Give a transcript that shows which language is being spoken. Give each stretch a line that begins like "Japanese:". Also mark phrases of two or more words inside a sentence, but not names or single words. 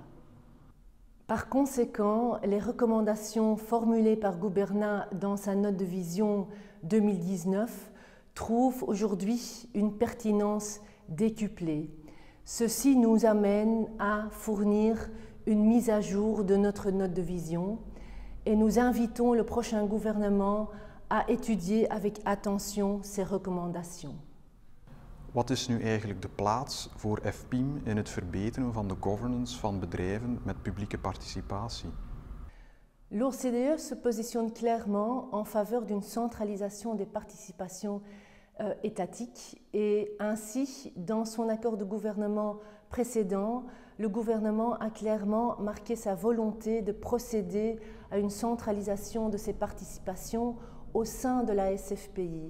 French: Par conséquent, les recommandations formulées par Gouberna dans sa note de vision 2019 trouvent aujourd'hui une pertinence décuplée. Ceci nous amène à fournir une mise à jour de notre note de vision et nous invitons le prochain gouvernement à étudier avec attention ces recommandations.
Dutch: Wat is nu eigenlijk de plaats voor FPIM in het verbeteren van de governance van bedrijven met publieke participatie?
French: L'OCDE se positionne clairement en faveur d'une centralisation des participations étatiques et ainsi, dans son accord de gouvernement précédent, le gouvernement a clairement marqué sa volonté de procéder à une centralisation de ces participations au sein de la SFPI.